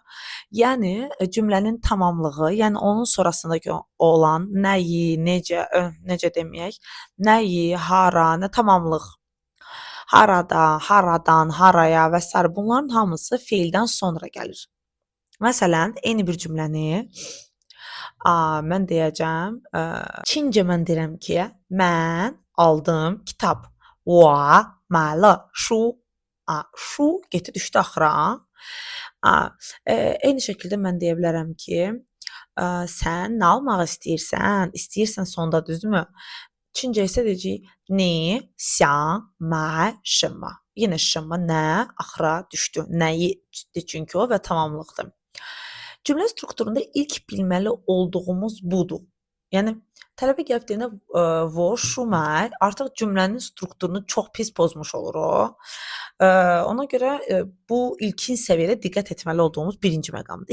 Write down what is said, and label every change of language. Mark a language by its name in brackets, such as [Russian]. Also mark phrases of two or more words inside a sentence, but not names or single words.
[Azerbaijani] Yəni cümlənin tamamlığı, yəni onun sonrasındakı olan nəyi, necə deməyək, nəyi, hara, nə tamamlıq. Harada, haradan, haraya və s. bunların hamısı feildən sonra gəlir. Məsələn, eyni bir cümləni mən deyəcəm, Çincə mən deyirəm ki, mən aldım kitab. [Chinese] 我买了书. [Azerbaijani] Şu getdi düşdü axıra. Eyni şəkildə mən deyə bilərəm ki, sən nə almaq istəyirsən? İstəyirsən sonda, düzdürmü? Çincə isə deyəcəyik, [Chinese] 你想买什么? [Azerbaijani] Yenə 什么, nə axıra düşdü. Nəyidir çünki o və tamamlıqdır. Cümlə strukturunda ilk bilməli olduğumuz budur. Yəni tələbə gəlib deyəndə wo, şu, məy artıq cümlənin strukturunu çox pis pozmuş olur o. Ona görə bu ilkin səviyyədə diqqət etməli olduğumuz birinci məqamdır.